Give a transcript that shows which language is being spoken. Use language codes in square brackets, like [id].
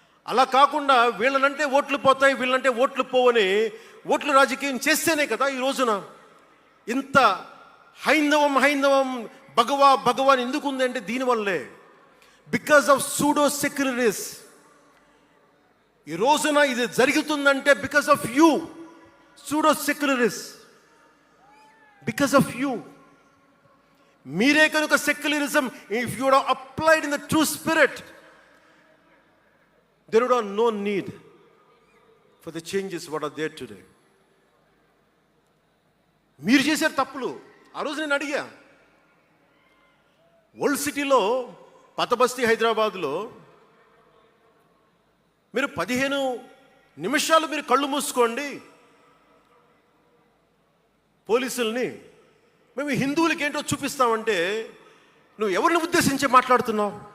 [te] అలా కాకుండా వీళ్ళనంటే ఓట్లు పోతాయి, వీళ్ళంటే ఓట్లు పోవని ఓట్లు రాజకీయం చేస్తేనే కదా ఈ రోజున ఇంత హైందవం భగవాన్ ఎందుకు ఉంది అంటే దీనివల్లే. [en] Because of pseudo secularists. [te] ఈ రోజున ఇది జరుగుతుందంటే [en] Because of you pseudo secularists, because of you. [te] మీరే కనుక [en] Secularism, if you would applied in the true spirit, there would have no need for the changes what are there today. [te] మీరు చేశారు తప్పులు. ఆ రోజు నేను అడిగా, ఓల్డ్ సిటీలో, పాత బస్తీ హైదరాబాద్లో మీరు 15 నిమిషాలు మీరు కళ్ళు మూసుకోండి, పోలీసుల్ని మేము హిందువులకి ఏంటో చూపిస్తామంటే నువ్వు ఎవరిని ఉద్దేశించి మాట్లాడుతున్నావు?